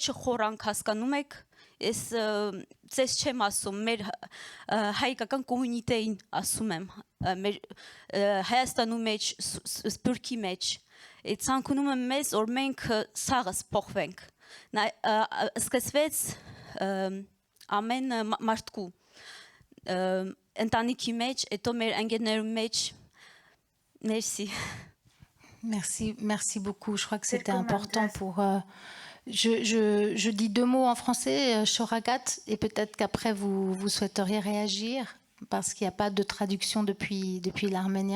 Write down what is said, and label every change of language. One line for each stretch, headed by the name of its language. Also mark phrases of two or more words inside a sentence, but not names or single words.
Armenian: չխորանք հասկանում եք, ես ձեզ չեմ ասում, մեր հայկական կոմունիտեին ասում եմ, մեր Հայաստանում մեջ, Սփյուռքի մեջ, ցանկանում եմ մեզ, որ մենք սաղս փոխվենք, սկսվեց ամեն մարդկու, ընտանիքի մեջ, հետո մեր ընկերներու մեջ,
French: merci. Merci beaucoup. Je crois que c'était important pour... Je dis deux mots en français, Shoragat, et peut-être qu'après vous souhaiteriez réagir, parce qu'il n'y a pas de traduction depuis l'arménien.